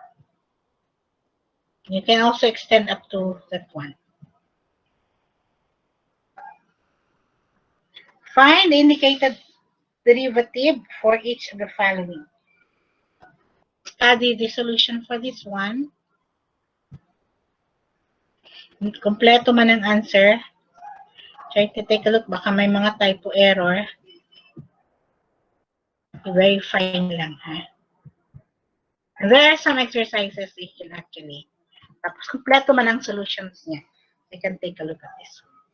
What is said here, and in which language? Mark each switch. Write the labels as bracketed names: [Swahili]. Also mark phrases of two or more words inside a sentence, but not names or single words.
[English] You can also extend up to that one. Find the indicated derivative for each of the following. Study the solution for this one. [Hiligaynon] Kompleto man ang answer. [English] Try to take a look. [Filipino] Baka may mga [English] typo error. [Filipino] Verify lang, ha? [English] There are some exercises you can actually. [Hiligaynon] Tapos kompleto man ang solutions niya. [English] You can take a look at this one.